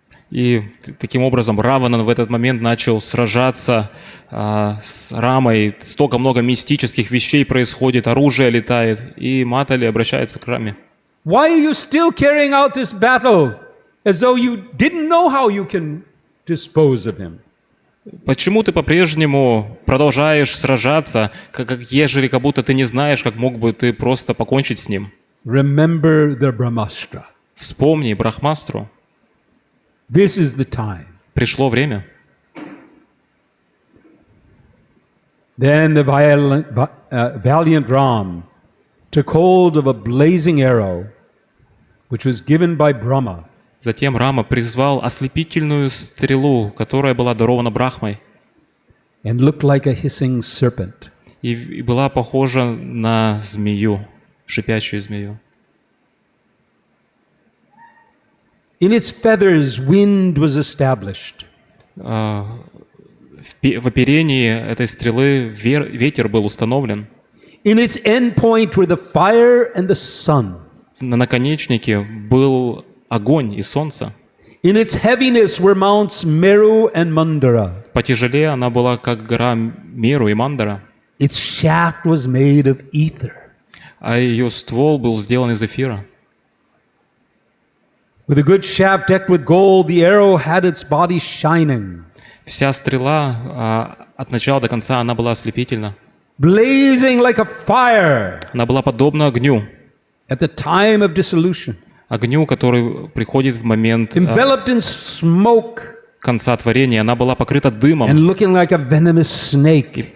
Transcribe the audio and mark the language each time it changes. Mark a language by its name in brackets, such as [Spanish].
[Russian] И таким образом Равана в этот момент начал сражаться с Рамой. Столько много мистических вещей происходит, оружие летает, и Матали обращается к Раме. [English] Why are you still carrying out this battle as though you didn't know how you can dispose of him? [Russian] Почему ты по-прежнему продолжаешь сражаться, как будто ты не знаешь, как мог бы ты просто покончить с ним? [English] Remember the Brahmastra. [Russian] Вспомни Брахмастру. [English] This is the time. [Russian] Пришло время. [English] Then the valiant Ram took hold of a blazing arrow, which was given by Brahma. [Russian] Затем Рама призвал ослепительную стрелу, которая была дарована Брахмой, [English] And looked like a hissing serpent. [Russian] и была похожа на змею, шипящую змею. [English] In its feathers, wind was established. [Russian] В оперении этой стрелы ветер был установлен. [English] In its end point were the fire and the sun. [Russian] На наконечнике был огонь и солнце. [English] In its heaviness were mounts Meru and Mandara. [Russian] Потяжелее она была, как гора Меру и Мандара. [English] Its shaft was made of ether. [Russian] А ее ствол был сделан из эфира. [English] With a good shaft decked with gold, the arrow had its body shining. [Russian] Вся стрела от начала до конца она была ослепительна. [English] Blazing like a fire. [Russian] Она была подобна огню. [English] At the time of dissolution. [Russian] Огню, который приходит в момент [English] Enveloped in smoke. [Russian] Конца творения. Она была покрыта дымом [English] And looking like a venomous snake.